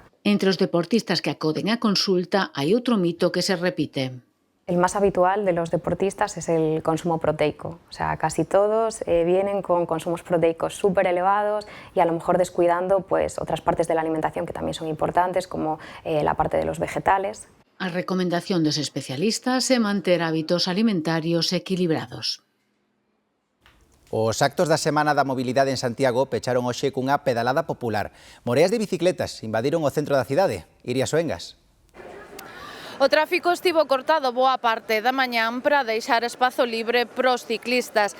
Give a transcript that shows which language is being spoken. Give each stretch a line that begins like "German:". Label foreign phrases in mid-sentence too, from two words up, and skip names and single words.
Galician: Entre os deportistas que acoden a consulta hai outro mito que se repite.
Spanish: El más habitual de los deportistas es el consumo proteico. O sea, casi todos vienen con consumos proteicos súper elevados y a lo mejor descuidando pues, otras partes de la alimentación que también son importantes, como la parte de los vegetales.
Galician: A recomendación dos especialistas é manter hábitos alimentarios equilibrados. Os actos da Semana da Mobilidade en Santiago pecharon hoxe cunha pedalada popular. Moreas de bicicletas invadiron o centro da cidade. Iria Soengas. O tráfico estivo cortado boa parte da mañán para deixar espazo libre pros ciclistas.